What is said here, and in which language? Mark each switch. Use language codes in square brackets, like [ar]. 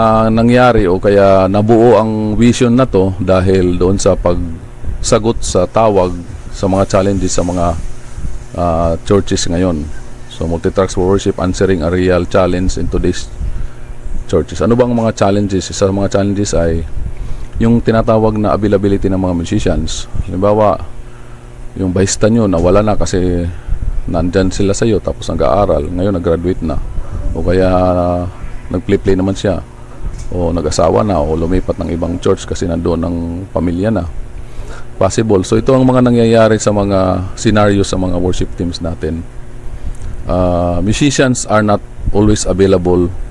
[tl] Nangyari o kaya nabuo ang vision na to dahil doon sa pagsagot sa tawag sa mga challenges sa mga churches ngayon. [en] So multi-tracks for worship, answering a real challenge in today's churches. [tl] Ano bang mga challenges? Isa sa mga challenges ay yung tinatawag na availability ng mga musicians. Halimbawa, yung bahista nyo nawala na kasi nandyan sila sa iyo tapos nag-aaral, ngayon nag-graduate na, o kaya nag-play naman siya, o nag-asawa na, o lumipat ng ibang church kasi nandoon ang pamilya na. possible. So ito ang mga nangyayari sa mga scenario sa mga worship teams natin. [en] Musicians are not always available.